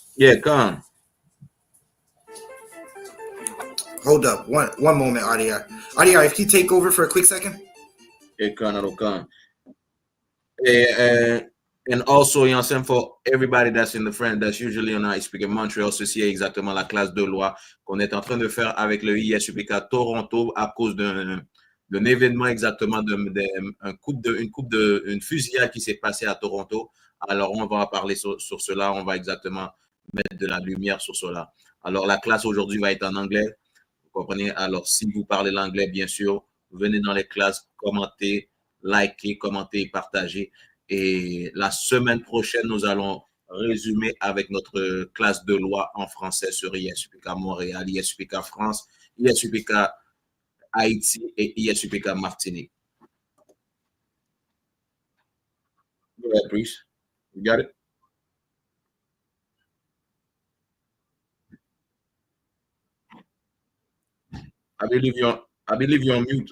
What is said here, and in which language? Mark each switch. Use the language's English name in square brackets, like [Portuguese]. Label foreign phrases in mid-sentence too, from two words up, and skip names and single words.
[English] Yeah, come. Hold up, one moment, Adia. Adia, if you take over for a quick second. Yeah, come. And also, you know, same for everybody that's in the front, that's usually on [French] I.S.U.P.K Montreal, ceci est exactement la classe de loi qu'on est en train de faire avec le I.S.U.P.K Toronto à cause d'un événement exactement, une fusillade qui s'est passée à Toronto. Alors, on va parler sur cela, on va exactement mettre de la lumière sur cela. Alors, la classe aujourd'hui va être en anglais, vous comprenez? Alors, si vous parlez l'anglais, bien sûr, venez dans les classes, commentez, likez, commentez et partagez. Et la semaine prochaine, nous allons résumer avec notre classe de loi en français sur I.S.U.P.K Montréal, I.S.U.P.K France, I.S.U.P.K Haïti et I.S.U.P.K Martinique. [English] Go ahead, please. You got it? I believe you're on mute.